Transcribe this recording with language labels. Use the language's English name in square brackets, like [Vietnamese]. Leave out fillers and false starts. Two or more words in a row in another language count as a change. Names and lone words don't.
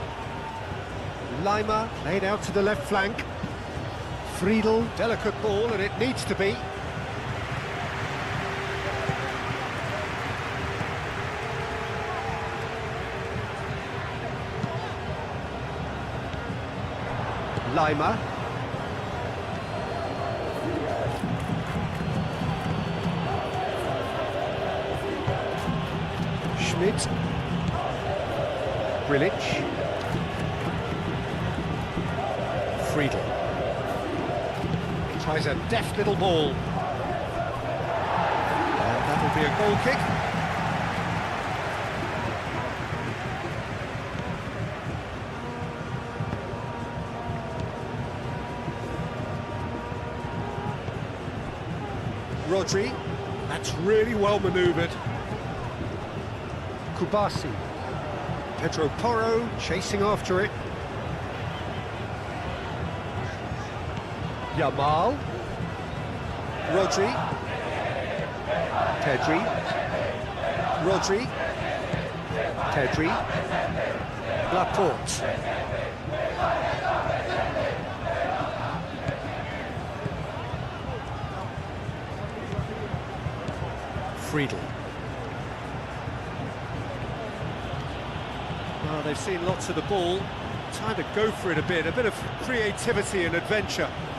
[English] Lima laid out to the left flank. Friedel, delicate ball, and it needs to be. Lima. Schmidt. Grilic. Friedel. Tries a deft little ball. And that'll be a goal kick. Rodri. That's really well manoeuvred. Kubasi. Pedro Porro chasing after it. Yamal. Rodri. Pedri. Rodri. Pedri. Laporte. Friedel. Well, they've seen lots of the ball. Time to go for it a bit of creativity and adventure.